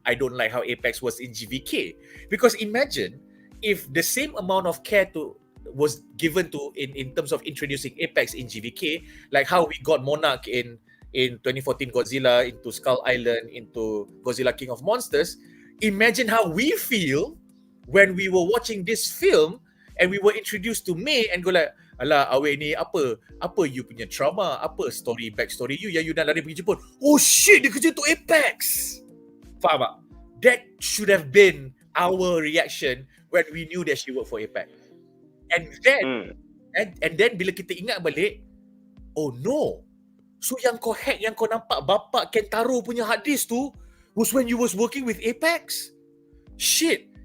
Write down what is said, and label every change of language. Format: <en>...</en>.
<en>I don't like how Apex was in GVK. Because imagine if the same amount of care was given to in terms of introducing Apex in GVK, like how we got Monarch in 2014 Godzilla, into Skull Island, into Godzilla King of Monsters. Imagine how we feel when we were watching this film and we were introduced to May and go like,</en> <ms>alah, awak ni apa you punya trauma, apa backstory you yang you dah lari pergi Jepun.</ms> <en>Oh shit,</en> <ms>dia kerja untuk Apex. Faham tak?</ms> <en>That should have been our reaction when we knew that she worked for Apex. And then and then</en> <ms>bila kita ingat balik,</ms> <en>oh no. So</en> <ms>yang kau</ms> <en>hack,</en> <ms>yang kau nampak bapak</ms> <en>Kentaro</en> <ms>punya</ms> <en>hard disk</en> <ms>tu</ms> <en>was when you was working with Apex? Shit.</en>